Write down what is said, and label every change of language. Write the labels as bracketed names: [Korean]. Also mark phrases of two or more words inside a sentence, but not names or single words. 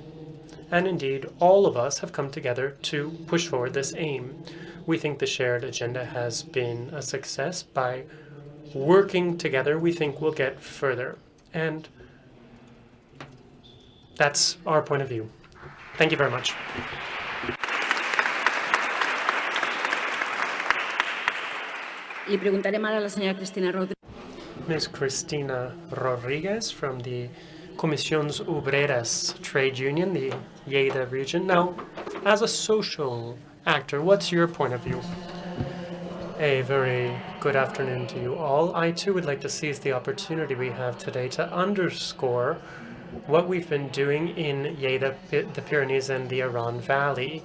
[English] And indeed, all of us have come together to push forward this aim. We think the shared agenda has been a success. By working together, we think we'll get further. And that's our point of view. Thank you very much. [Catalan] Li preguntarem ara a la senyora Cristina Rodríguez. [English] Ms. Cristina Rodriguez from the Comisiones Obreras trade union, the Lleida region. Now, as a social actor, what's your point of view? A very good afternoon to you all. I too would like to seize the opportunity we have today to underscore what we've been doing in Lleida, the Pyrenees, and the Aran Valley.